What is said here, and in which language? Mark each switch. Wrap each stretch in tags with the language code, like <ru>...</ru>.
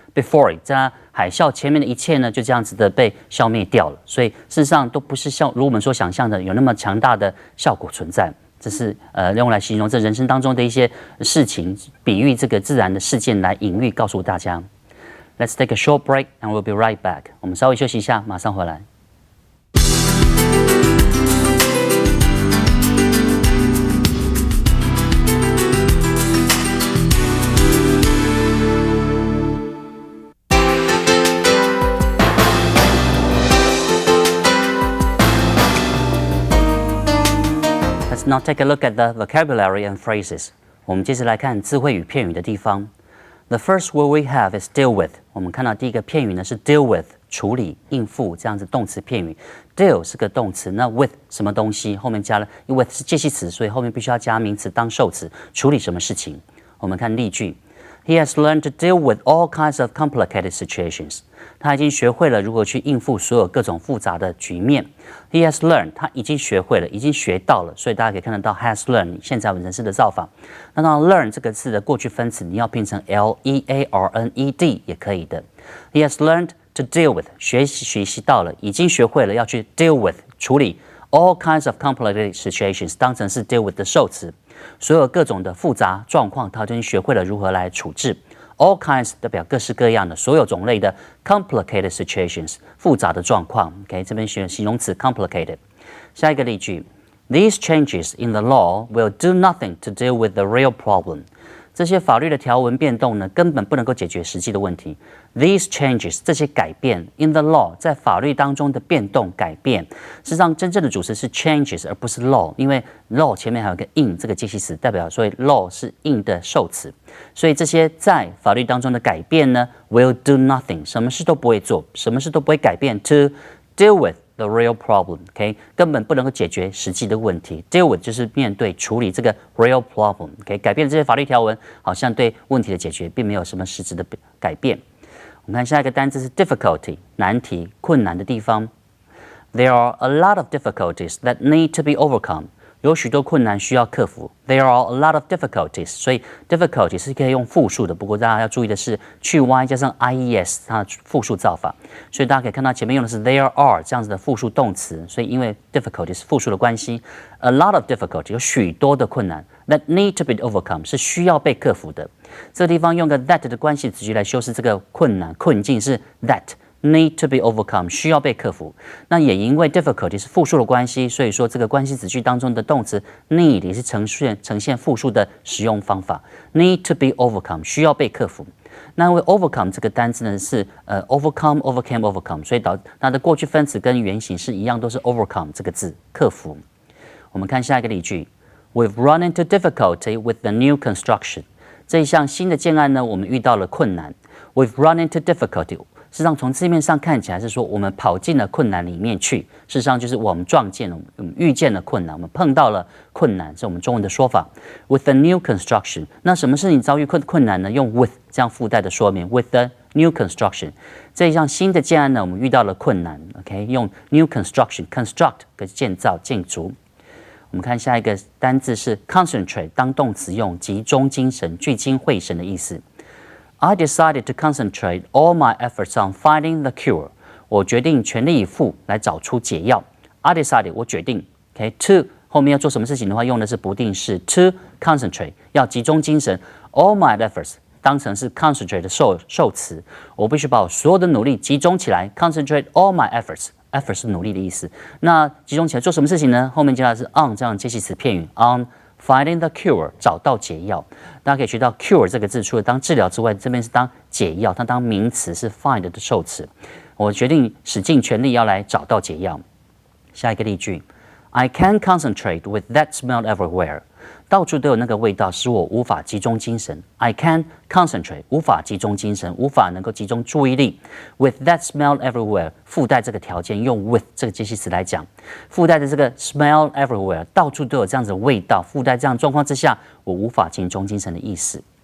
<en>Before it，</en> <zh>在它海啸前面的一切呢，就这样子的被消灭掉了。所以事实上都不是像如我们所想象的有那么强大的效果存在。这是用来形容这人生当中的一些事情，比喻这个自然的事件来隐喻告诉大家。</zh> <en>Let's take a short break and we'll be right back。</en> <zh>我们稍微休息一下，马上回来。</zh> <en>Let's now take a look at the vocabulary and phrases。</en> <zh>我们接着来看词汇与片语的地方。</zh> <en>The first word we have is deal with。</en> <zh>我们看到第一个片语呢是 deal with， 处理、应付这样子动词片语。 Deal 是个动词，那 with 什么东西后面加了 with 是介系词，所以后面必须要加名词当受词，处理什么事情。我们看例句</zh> <en>He has learned to deal with all kinds of complicated situations.</en> <zh>他已经学会了如何去应付所有各种复杂的局面。</zh> <en>He has learned.</en> <zh>他已经学会了，已经学到了。所以大家可以看得到 has learned 现在完成式的造法。那当然 learn 这个字的过去分词你要拼成 learned 也可以的。</zh> <en>He has learned to deal with</en> <zh>学习到了，已经学会了要去 deal with 处理</zh> <en>all kinds of complicated situations</en> <zh>当成是 deal with 的受词。所有各种的复杂状况，他已经学会了如何来处置。</zh> <en>All kinds</en> <zh>代表各式各样的所有种类的</zh> <en>complicated situations</en> <zh>复杂的状况。 OK， 这边选形容词 complicated。下一个例句</zh> <en>：These changes in the law will do nothing to deal with the real problem。</en> <zh>这些法律的条文变动呢，根本不能够解决实际的问题。</zh> <en>These changes</en> <zh>这些改变</zh> <en>in the law</en> <zh>在法律当中的变动改变，事实上真正的主词是 changes 而不是 law， 因为 law 前面还有个 in 这个介系词，代表所以 law 是 in 的受词，所以这些在法律当中的改变呢</zh> <en>will do nothing</en> <zh>什么事都不会做，什么事都不会改变</zh> <en>to deal with the real problem，</en> <zh>OK， 根本不能够解决实际的问题。 Deal with 就是面对、处理这个 real problem，OK， 改变这些法律条文，好像对问题的解决并没有什么实质的改变。我们看下一个单词是 difficulty， 难题、困难的地方。</zh> <en>There are a lot of difficulties that need to be overcome。</en> <zh>有许多困难需要克服。</zh> <en>There are a lot of difficulties，</en> <zh>所以 difficulty 是可以用复数的，不过大家要注意的是去 y 加上 ies 它的复数造法，所以大家可以看到前面用的是 there are 这样子的复数动词，所以因为 difficulty 是复数的关系 ，</zh> <en>a lot of difficulty</en> <zh>有许多的困难</zh> <en>that need to be overcome</en> <zh>是需要被克服的。这个地方用个 that 的关系子句来修饰这个困难困境是 that。</zh> <en>need to be overcome</en> <zh>需要被克服，那也因为 difficulty 是复数的关系，所以说这个关系子句当中的动词 need 也是呈现复数的使用方法。</zh> <en>need to be overcome</en> <zh>需要被克服。那因为 overcome 这个单字呢是overcome， 所以它的过去分词跟原形是一样，都是 overcome 这个字克服。我们看下一个例句</zh> <en>：We've run into difficulty with the new construction。</en> <zh>这一项新的建案呢，我们遇到了困难。</zh> <en>We've run into difficulty。</en> <zh>事实上，从字面上看起来是说我们跑进了困难里面去。事实上，就是我们撞见了，我们遇见了困难，我们碰到了困难，是我们中文的说法。</zh> <en>With the new construction，</en> <zh>那什么是你遭遇困难呢？用 with 这样附带的说明。</zh> <en>With the new construction，</en> <zh>这一项新的建案呢，我们遇到了困难。 OK， 用 new construction，construct 可建造、建筑。我们看下一个单字是 concentrate， 当动词用，集中精神、聚精会神的意思。</zh> <en>I decided to concentrate all my efforts on finding the cure。</en> <zh>我决定全力以赴来找出解药。</zh> <en>I decided，</en> <zh>我决定。 OK，to 后面要做什么事情的话，用的是不定式 to concentrate， 要集中精神。</zh> <en>All my efforts</en> <zh>当成是 concentrate 的受词，我必须把我所有的努力集中起来。</zh> <en>Concentrate all my efforts，</en> <zh>effort 是努力的意思。那集中起来做什么事情呢？后面接下来是 on 这样介系词片语 on。</zh> <en>Finding the cure，</en> <zh>找到解药。大家可以学到 cure 这个字，除了当治疗之外，这边是当解药，它当名词是 find 的受词。我决定使尽全力要来找到解药。下一个例句</zh> <en>：I can't concentrate with that smell everywhere。</en> <zh>到处都有那个味道，使我无法集中精神。</zh> <en>I can't concentrate，</en> <zh>无法集中精神，无法能够集中注意力。</zh> <en>With that smell everywhere，</en> <zh>附带这个条件，用 with 这个介系词来讲，附带的这个</zh> <en>smell everywhere，</en> <zh>到处都有这样子的味道，附带这样的状况之下，我无法集中精神的意思。</zh>